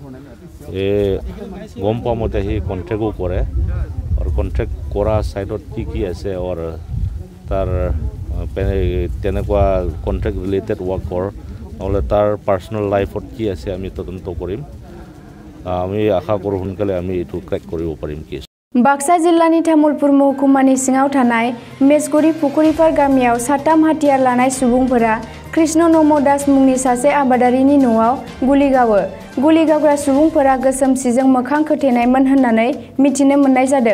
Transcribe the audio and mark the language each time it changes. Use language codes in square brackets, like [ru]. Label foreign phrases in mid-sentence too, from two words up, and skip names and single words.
[as] গম পোৱা মতে সি কণ্ট্ৰেক্টো কৰে আৰু কণ্ট্ৰেক্ট কৰা ছাইডত কি আছে আৰু তাৰ তেনেকুৱা [en] contract related workৰ [as] নহ'লে তাৰ [en] personal lifeত [as] কি আছে আমি তদন্ত কৰিম। আমি আশা কৰোঁ সোনকালে আমি এইটো ক্ৰেক কৰিব পাৰিম কেছ। [brx] बाक्सा जिल्लानि तामुलपुर महकुमानि सिङाव थानाय मेसगुरि फुखुरिपार गामियाव साथाम हाथियार लानाय सुबुंफोरा कृष्ण नम दास मुंनि सासे आबादारिनि न'आव गुलि गावो। गुलि गावग्रा सुबुंफोरा गोसोम सिजों मोखां खोथेनायमोन होननानै मिथिनो मोननाय जादों।